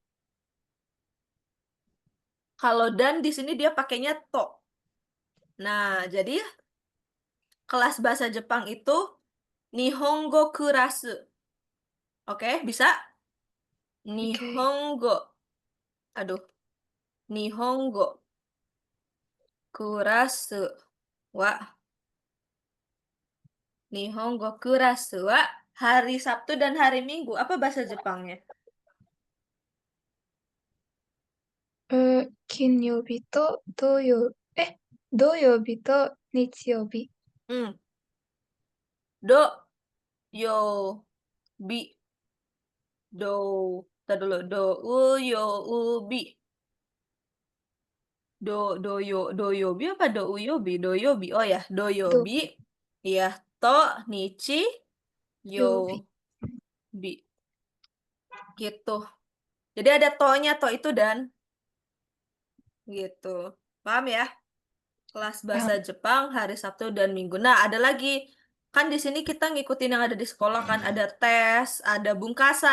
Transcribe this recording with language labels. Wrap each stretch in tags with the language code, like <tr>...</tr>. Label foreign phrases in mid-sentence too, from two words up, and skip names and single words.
<id>Kalau dan di sini dia pakainya to. Nah, jadi kelas bahasa Jepang itu</id> <ja>Nihongo kurasu.</ja> <id>Oke, bisa? Oke. Nihongo. Aduh,</id> <ja>Nihongo kurasu wa Nihongo kurasu wa</ja> <id>hari Sabtu dan hari Minggu. Apa bahasa Jepangnya?</id> <ja>金曜日と土曜日と日曜日。 Hmm. Do yo bi do.</ja> <id>Tadi dulu</id> <ja>do u yo u bi. Doyobi apa doyobi? Doyobi.</ja> <id>Oh ya, doyobi. Iya,</id> <ja>to nichi 曜日。</ja> <id>yobi gitu. Jadi ada to-nya, to itu dan gitu. Paham ya? Kelas bahasa あ、 Jepang hari Sabtu dan Minggu. Nah, ada lagi. Kan di sini kita ngikutin yang ada di sekolah kan. Ada tes, ada bungkasai.</id>